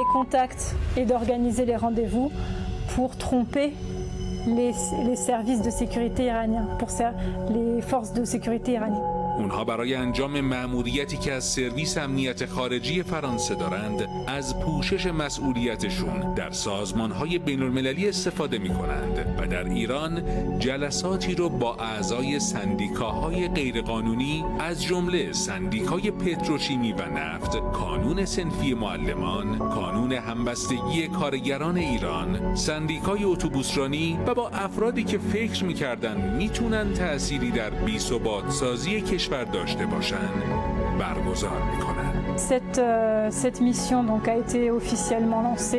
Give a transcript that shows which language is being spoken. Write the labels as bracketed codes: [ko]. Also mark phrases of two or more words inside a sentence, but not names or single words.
[fr] contacts et d'organiser les rendez-vous pour tromper les services de sécurité iraniens, pour les forces de sécurité iraniennes. [fa] اونها برای انجام مأموریتی که از سرویس امنیت خارجی فرانسه دارند از پوشش مسئولیتشون در سازمان‌های بین‌المللی استفاده می‌کنند و در ایران جلساتی رو با اعضای سندیکاهای غیرقانونی از جمله سندیکای پتروشیمی و نفت، کانون صنفی معلمان، کانون همبستگی کارگران ایران، سندیکای اتوبوسرانی و با افرادی که فکر می‌کردند میتونن تأثیری در بی‌ثبات سازی کشور داشته باشن برگزار میکنن. [fr] Cette mission donc a été officiellement lancée.